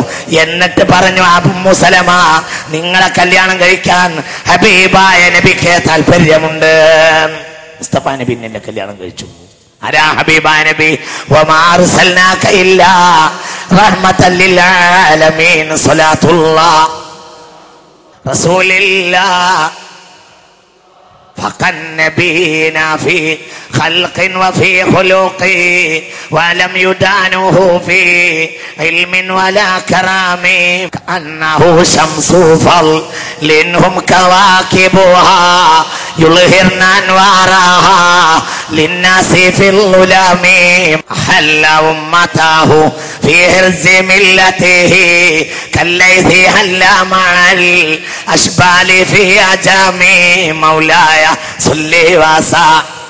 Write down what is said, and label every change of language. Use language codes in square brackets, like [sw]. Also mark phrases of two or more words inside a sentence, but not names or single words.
[ml] എന്നിട്ട് പറഞ്ഞു, ഉമ്മു സലമ, നിങ്ങളെ കല്യാണം കഴിക്കാൻ ഹബീബായ നബിക്ക് താല്പര്യമുണ്ട്. മുസ്തഫ നബി എന്നെ കല്യാണം കഴിച്ചു. ആരാ? ഹബീബായ നബി. [ar] وما أرسلناك إلا رحمة للعالمين صلاة الله رسول الله فقد نبينا في خلق وفي خلق ولم يدانه في علم ولا كرام كأنه شمس فضل هم كواكبها يظهرن أنوارها للناس في الظلام حل أمته في حرز ملته كالليث هل مع الأشبال في أجام مولاي صلي وسلم